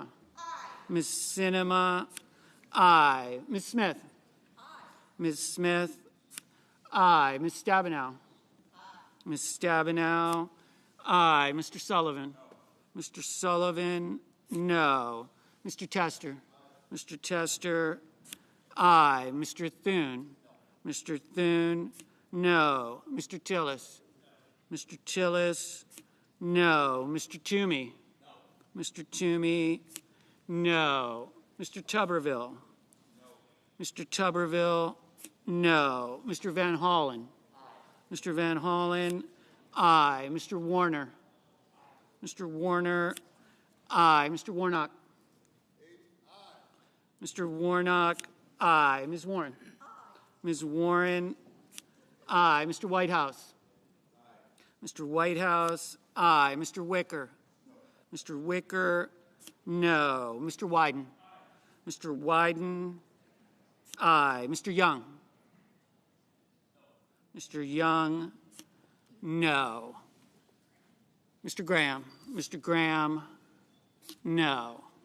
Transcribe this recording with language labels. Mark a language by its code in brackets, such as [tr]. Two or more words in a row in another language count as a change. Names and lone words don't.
[en] Ms. Sinema, aye. Ms. Smith. Ms. Smith, aye. Ms. Stabenow. Ms. Stabenow, aye. Mr. Sullivan. Mr. Sullivan, no. Mr. Tester. Mr. Tester, aye. Mr. Thune. Mr. Thune, no. Mr. Tillis. Mr. Tillis, no. Mr. Toomey. Mr. Toomey, no. Mr. Tuberville. Mr. Tuberville, no. Mr. Van Hollen. Mr. Van Hollen, aye. Mr. Warner. Mr. Warner, aye. Mr. Warnock. Mr. Warnock, aye. Ms. Warren. Ms. Warren, aye. Mr. Whitehouse. Mr. Whitehouse, aye. Mr. Wicker. Mr. Wicker, no. Mr. Wyden. Mr. Wyden, aye. Mr. Young. Mr. Young, no. Mr. Graham. Mr. Graham, no.